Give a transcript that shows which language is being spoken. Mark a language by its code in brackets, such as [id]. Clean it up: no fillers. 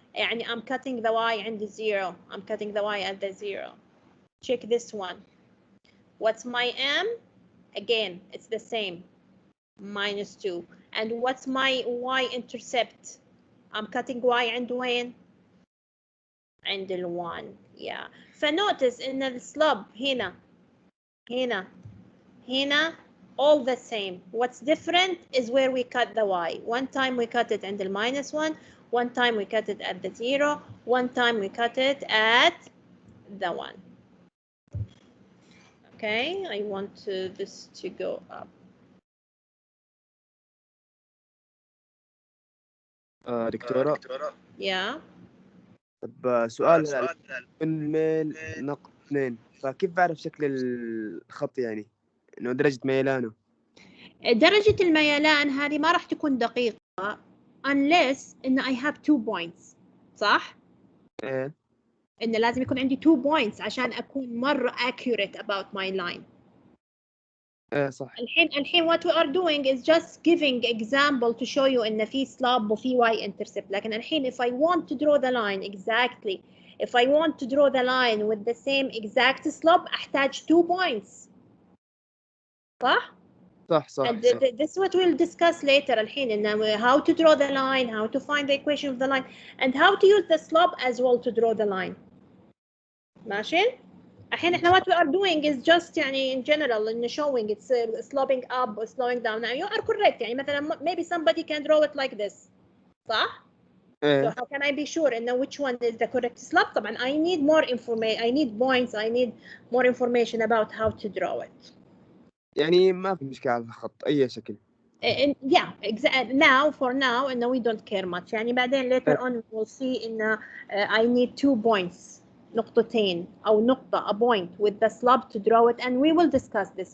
[en] يعني I'm cutting the y عند 0. I'm cutting the y at the 0. Check this one. What's my m? Again, it's the same. Minus 2. And what's my y-intercept? I'm cutting y عند وين? [ar] عند ال 1. Yeah. فنوتس إن السلوب هنا [en] all the same. What's different is where we cut the y. One time we cut it عند minus 1, one time we cut it at the 0, one time we cut it at the 1. Okay, I want this to go up. [ar] دكتورة. [en] Yeah. [ar] طب سؤال الميل نقط 2 فكيف بعرف شكل الخط يعني انه درجة ميلانه؟ درجة الميلان هذه ما راح تكون دقيقة unless إن [en] I have 2 points. [ar] صح؟ ايه إن لازم يكون عندي 2 points عشان أكون مرة accurate about my line. ايه صح. [en] الحين what we are doing is just giving example to show you إن في slope وفي y-intercept. لكن الحين if I want to draw the line exactly, if I want to draw the line with the same exact slope [ar] أحتاج 2 points. صح؟ صح. [en] And this is what we'll discuss later الحين إن how to draw the line, how to find the equation of the line, and how to use the slope as well to draw the line. [ar] ماشي؟ الحين احنا [en] what we are doing is just يعني in general in showing it's sloping up or slowing down. Now you are correct. يعني مثلا maybe somebody can draw it like this. صح؟ So how can I be sure and know which one is the correct slope? طبعا I need more information. I need points. I need more information about how to draw it. [ar] يعني ما في مشكلة على الخط أي شكل. [en] Yeah, exactly. Now for now and we don't care much. يعني بعدين later on we'll see in I need 2 points. [ar] نقطتين أو نقطة [en] a point with the slope to draw it and we will discuss this.